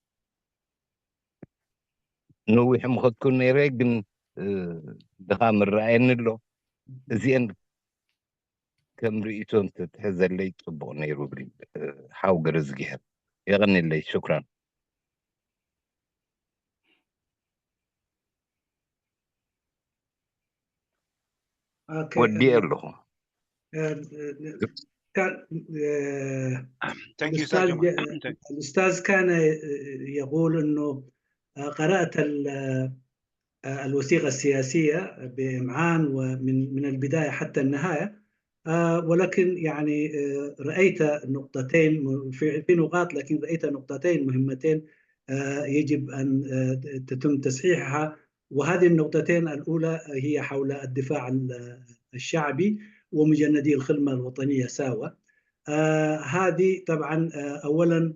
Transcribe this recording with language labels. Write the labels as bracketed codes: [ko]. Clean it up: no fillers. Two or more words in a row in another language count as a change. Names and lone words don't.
[ti] ነዊሕ ምኸትኩን ነይረ ግን ድኻም ይረኣየኒ ኣሎ እዚአን ከም ርእይቶ እንተትሕዘለይ ፅቡቕ ነይሩ ብሊ ሓው ገረዝጊሄር የቐኒለይ ሽክራን ወዲእ ኣለኹ [ar] الأستاذ كان يقول أنه قرأت الوثيقة السياسية بإمعان ومن البداية حتى النهاية ولكن يعني رأيت نقطتين في نقاط لكن رأيت نقطتين مهمتين يجب أن تتم تصحيحها وهذه النقطتين الأولى هي حول الدفاع الشعبي ومجندي الخدمة الوطنية ساوى هذه طبعا أولا